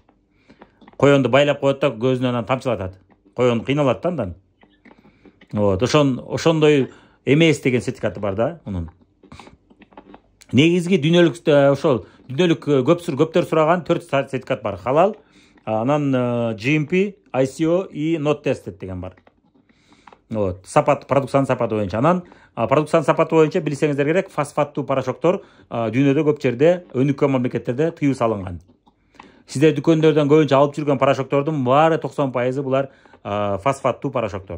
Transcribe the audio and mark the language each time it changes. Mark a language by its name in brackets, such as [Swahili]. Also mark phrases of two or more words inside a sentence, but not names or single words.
[Kyrgyz] Коёнду байлап коет да, көзүнөн анан тамчылатат. Коён кыйналат да андан. Вот, ошондой эмес деген сертификаты бар да мунун. Негизги дүйнөлүк көптөр сураган 4 сертификат бар. Халал, анан GMP, ICO и [English] not tested [Kyrgyz] деген бар. Вот, продукциянын сапаты боюнча. Анан продукциянын сапаты боюнча билсеңиздер керек, фосфаттуу порошоктор дүйнөдө көп жерде, өнүккөн мамлекеттерде тыюу салынган. Сиздер дүкөндөрдөн көбүнчө алып жүргөн порошоктордун баары 90% булар фосфаттуу порошоктор.